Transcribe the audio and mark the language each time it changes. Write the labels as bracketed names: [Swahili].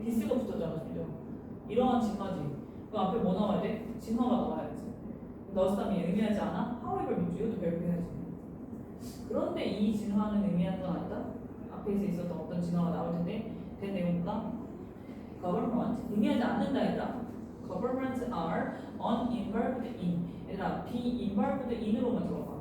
[Korean] 디스가 붙었잖아, 그죠? 이러한 진화지. 그 앞에 뭐 나와야 돼? 진화가 나와야지. 너스담이 의미하지 않아? however 밑줄 이것도 발표해야지. 그런데 이 진화는 의미하는 건 아니다? 앞에서 있었던 어떤 진화가 나올 텐데 된 내용보다 government 의미하지 않는다 얘들아. [English] governments are uninvolved in. [Korean] 얘들아 [English] be involved in [Korean] 으로만 들어봐.